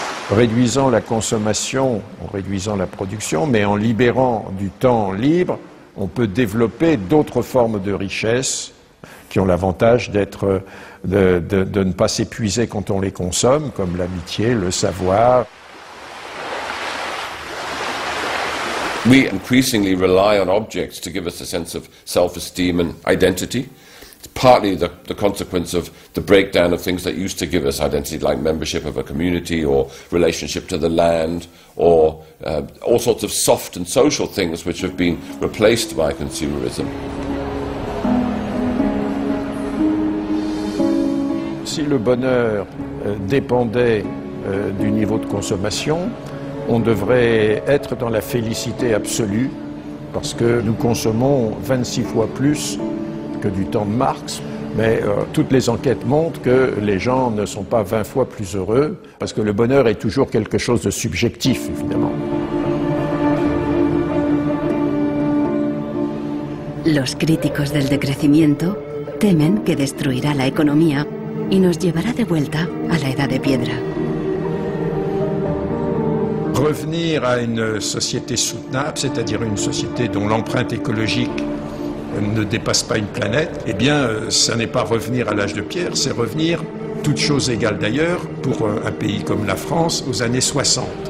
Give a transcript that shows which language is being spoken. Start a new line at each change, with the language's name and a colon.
French: Réduisant la consommation, en réduisant la production, mais en libérant du temps libre, on peut développer d'autres formes de richesse qui ont l'avantage de ne pas s'épuiser quand on les consomme, comme l'amitié, le savoir.
English: We increasingly rely on objects to give us a sense of self-esteem and identity. It's partly the consequence of the breakdown of things that used to give us identity, like membership of a community or relationship to the land, or all sorts of soft and social things which have been replaced by consumerism.
French: Si le bonheur dépendait du niveau de consommation, on devrait être dans la félicité absolue, parce que nous consommons 26 fois plus que du temps de Marx. Mais toutes les enquêtes montrent que les gens ne sont pas 20 fois plus heureux, parce que le bonheur est toujours quelque chose de subjectif, évidemment.
Spanish: Los críticos del decrecimiento temen que destruirá la economía y nos llevará de vuelta a la edad de piedra.
French: Revenir à une société soutenable, c'est-à-dire une société dont l'empreinte écologique ne dépasse pas une planète, eh bien, ça n'est pas revenir à l'âge de pierre, c'est revenir, toutes choses égales d'ailleurs, pour un pays comme la France, aux années 60.